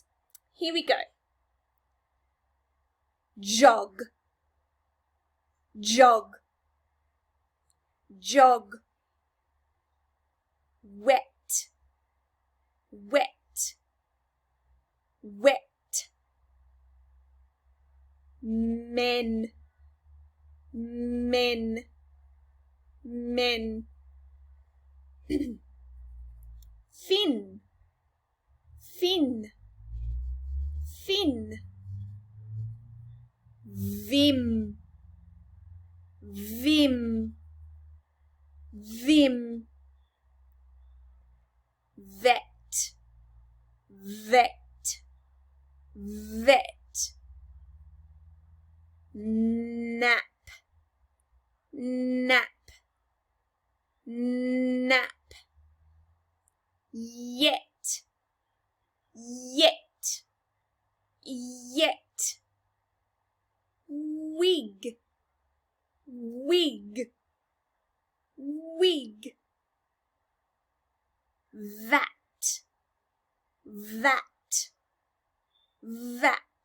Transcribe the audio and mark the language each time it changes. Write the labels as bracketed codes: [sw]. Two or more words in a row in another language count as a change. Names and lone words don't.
[en] Here we go. Jog, jog, jog. Wet, wet, wet. Men, men, men. Fin, fin, fin. Vim, vim, vim. Vet, vet, vet. Nap, nap, nap. Yet, yet, yet. Wig, wig, wig. That, that, that.